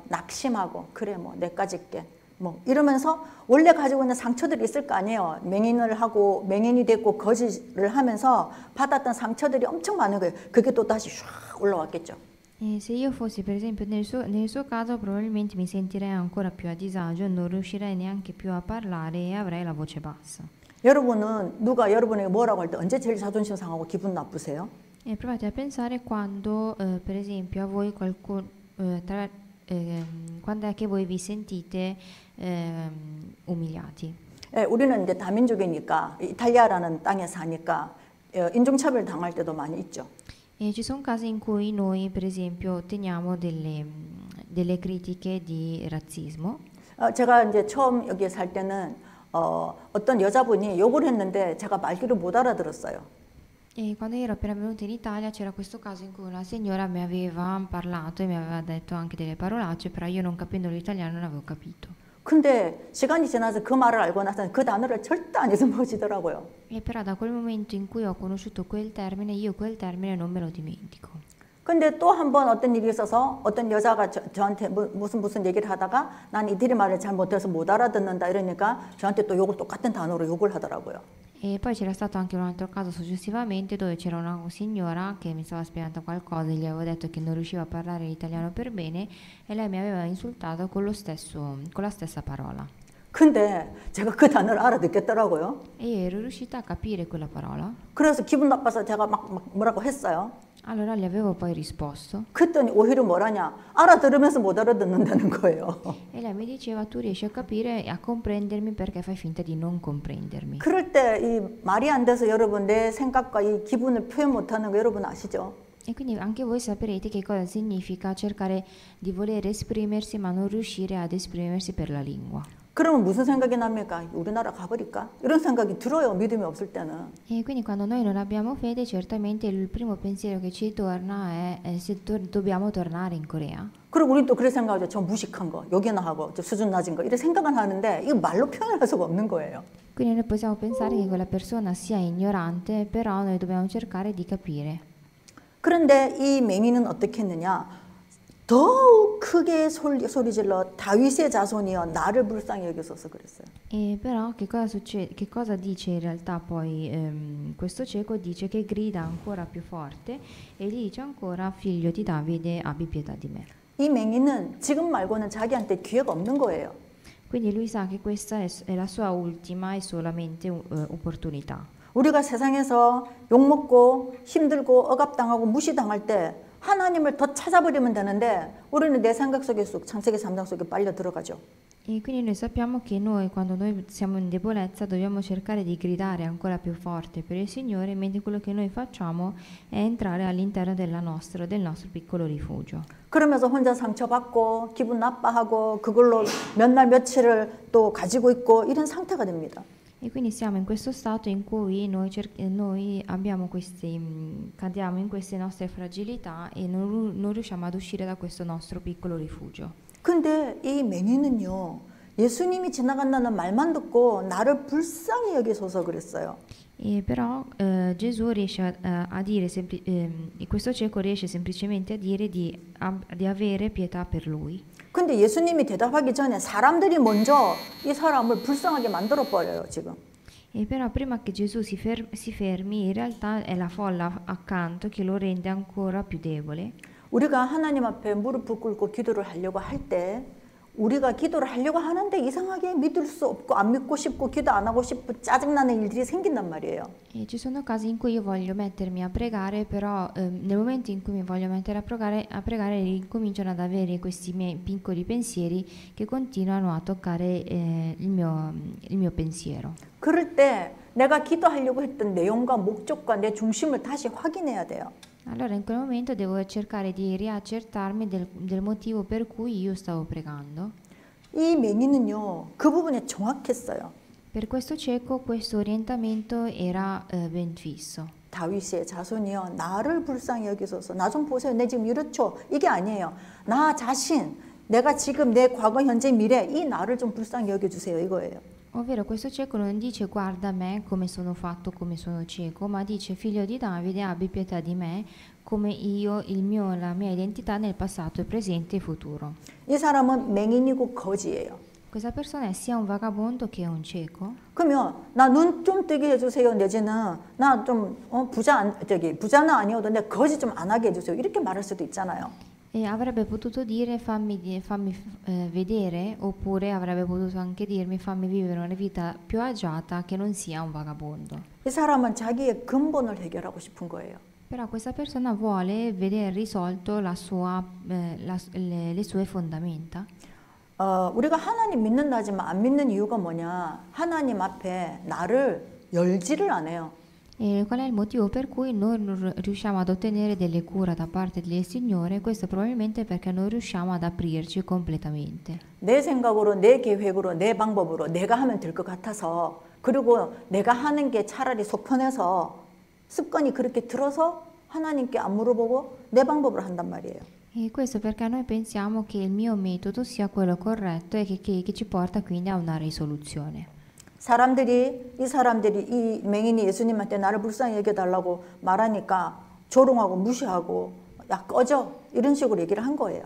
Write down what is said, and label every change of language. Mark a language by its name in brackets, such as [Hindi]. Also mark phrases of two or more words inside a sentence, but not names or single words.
[Korean] 낙심하고 그래 뭐 내까지 게 뭐 이러면서 원래 가지고 있는 상처들이 있을 거 아니에요. 맹인을 하고 맹인이 됐고 거짓을 하면서 받았던 상처들이 엄청 많은 거예요. 그게 또 다시 슉 올라왔겠죠. [Italian] E se io fossi per esempio nel suo caso probabilmente mi sentirei ancora più a disagio, non riuscirei neanche più a parlare e avrei la voce bassa. [Korean] 여러분은 누가 여러분에게 뭐라고 할 때 언제 제일 자존심 상하고 기분 나쁘세요? [Italian] E provate a pensare quando per esempio a voi qualcuno quando è che voi vi sentite umiliati. [Korean] 예, 우리는 이제 다민족이니까 이탈리아라는 땅에 사니까 인종차별 당할 때도 많이 있죠. [Italian] E ci sono casi in cui noi per esempio otteniamo delle critiche di razzismo. [Korean] 제가 이제 처음 여기에 살 때는 어떤 여자분이 욕을 했는데 제가 말귀를 못 알아들었어요. [Italian] E quando ero appena venuta in Italia c'era questo caso in cui una signora mi aveva parlato e mi aveva detto anche delle parolacce, però io non capendo l'italiano non avevo capito. [Korean] 근데 시간이 지나서 그 말을 알고 나서는 그 단어를 절대 안 잊어버리더라고요. [Italian] E però da quel momento in cui ho conosciuto quel termine, io quel termine non me lo dimentico. [Korean] 근데 또 한 번 어떤 일이 있어서 어떤 여자가 저한테 무슨 얘기를 하다가 난 이들의 말을 잘 못해서 못 알아듣는다 이러니까 저한테 또 욕을 똑같은 단어로 욕을 하더라고요. [Italian] E poi c'era stato anche un altro caso successivamente dove c'era una signora che mi stava spiegando qualcosa e gli avevo detto che non riusciva a parlare l'italiano per bene e lei mi aveva insultato con la stessa parola. [Korean] 근데 제가 그 단어를 알아듣겠더라고요. [Italian] E io ero riuscita a capire quella parola. [Korean] 그래서 기분 나빠서 제가 막 뭐라고 했어요. [Italian] Allora gli avevo poi risposto [Korean] 그랬더니 오히려 뭐라냐 알아들으면서 못 알아듣는다는 거예요. [Italian] e lei mi diceva tu riesci a capire e a comprendermi perché fai finta di non comprendermi. [Korean] 그럴 때 이 말이 안 돼서 여러분 내 생각과 이 기분을 표현 못하는 거 여러분 아시죠? [Italian] E quindi anche voi saprete che cosa significa cercare di voler esprimersi ma non riuscire ad esprimersi per la lingua. [Korean] 그러면 무슨 생각이 납니까? 우리나라 가버릴까? 이런 생각이 들어요. 믿음이 없을 때는. [Italian] E quindi quando noi non abbiamo fede, certamente il primo pensiero che ci torna è se dobbiamo tornare in Corea. [Korean] 그리고 우린 또 그렇게 생각하죠. 저 무식한 거, 여기나 하고, 저 수준 낮은 거 이런 생각은 하는데 이거 말로 표현할 수가 없는 거예요. [Italian] Quindi noi possiamo pensare che quella persona sia ignorante, però noi dobbiamo cercare di capire. [Korean] 그런데 이 맹인은 어떻게 했느냐? 더욱 크게 소리질러 다윗의 자손이여 나를 불쌍히 여기소서 그랬어요. [Italian] E però che cosa succede? Che cosa dice in realtà poi questo cieco? Dice che grida ancora più forte e gli dice ancora figlio di Davide abbi pietà di me. [Korean] 이 맹인은 지금 말고는 자기한테 기회가 없는 거예요. [Italian] Quindi lui sa che questa è la sua ultima e solamente opportunità. [Korean] 우리가 세상에서 욕먹고 힘들고 억압당하고 무시당할 때 하나님을 더 찾아버리면 되는데 우리는 내 생각 속에 쑥 창세기 3장 속에 빨려 들어가죠. [Italian] E quindi noi sappiamo che noi quando noi siamo in debolezza dobbiamo cercare di gridare ancora più forte per il Signore, mentre quello che noi facciamo è entrare all'interno del nostro piccolo rifugio. [Korean] 그러면서 혼자 상처받고 기분 나빠하고 그걸로 몇 날 며칠을 또 가지고 있고 이런 상태가 됩니다. [Italian] E quindi siamo in questo stato in cui noi abbiamo cadiamo in queste nostre fragilità e non riusciamo ad uscire da questo nostro piccolo rifugio. [Korean] 근데 이 맹인은요 예수님이 지나간다는 말만 듣고 나를 불쌍히 여기소서 그랬어요. [Italian] E però Gesù riesce a dire, questo cieco riesce semplicemente a dire di avere pietà per lui. [Korean] 근데 예수님이 대답하기 전에 사람들이 먼저 이 사람을 불쌍하게 만들어 버려요, 지금. [Italian] E però prima che Gesù si fermi, in realtà è la folla accanto che lo rende ancora più debole. [Korean] 우리가 하나님 앞에 무릎을 꿇고 기도를 하려고 할 때 우리가 기도를 하려고 하는데 이상하게 믿을 수 없고 안 믿고 싶고 기도 안 하고 싶고 짜증나는 일들이 생긴단 말이에요. [Italian] E ci sono casi in cui io voglio mettermi a pregare, però nel momento in cui mi voglio mettere a pregare ricominciano ad avere questi miei piccoli pensieri che continuano a toccare il mio pensiero. [Korean] 그럴 때 내가 기도하려고 했던 내용과 목적과 내 중심을 다시 확인해야 돼요. [Italian] Allora in quel momento devo cercare di riaccertarmi del motivo per cui io stavo pregando. [Korean] 이 맹인은요, 그 부분에 정확했어요. [Italian] Per questo cieco questo orientamento era ben fisso. [Korean] 다윗의 자손이여 나를 불쌍히 여기소서. 나 좀 보세요. 내 지금 이렇죠. 이게 아니에요. 나 자신, 내가 지금 내 과거, 현재, 미래 이 나를 좀 불쌍히 여겨주세요. 이거예요. [Italian] Ovvero questo cieco non dice guarda me come sono fatto, come sono cieco, ma dice figlio di Davide abbi pietà di me come io, la mia identità nel passato, presente e futuro. [Korean] 이 사람은 맹인이고 거지예요. [Italian] Questa persona è sia un vagabondo che un cieco. [Korean] 그러면 나 눈 좀 뜨게 해주세요. 내지는 나 좀 부자는 아니어도 내 거지 좀 안 하게 해주세요. 이렇게 말할 수도 있잖아요. [Italian] E avrebbe potuto dire fammi vedere, oppure avrebbe potuto anche dirmi fammi vivere una vita più agiata che non sia un vagabondo. [Korean] 이 사람은 자기의 근본을 해결하고 싶은 거예요. [Italian] Però questa persona vuole vedere risolto le sue fondamenta. [Korean] 우리가 하나님 믿는다지만 안 믿는 이유가 뭐냐? 하나님 앞에 나를 열지를 않아요. [Italian] E qual è il motivo per cui noi non riusciamo ad ottenere delle cure da parte del Signore? Questo probabilmente perché non riusciamo ad aprirci completamente. [Korean] 내 생각으로, 내 계획으로, 내 방법으로 내가 하면 될 것 같아서 그리고 내가 하는 게 차라리 속 편해서 습관이 그렇게 들어서 하나님께 안 물어보고 내 방법으로 한단 말이에요. [Italian] E questo perché noi pensiamo che il mio metodo sia quello corretto e che ci porta quindi a una risoluzione. [Korean] 이 사람들이 이 맹인이 예수님한테 나를 불쌍히 여겨달라고 말하니까 조롱하고 무시하고 야 꺼져 이런 식으로 얘기를 한 거예요.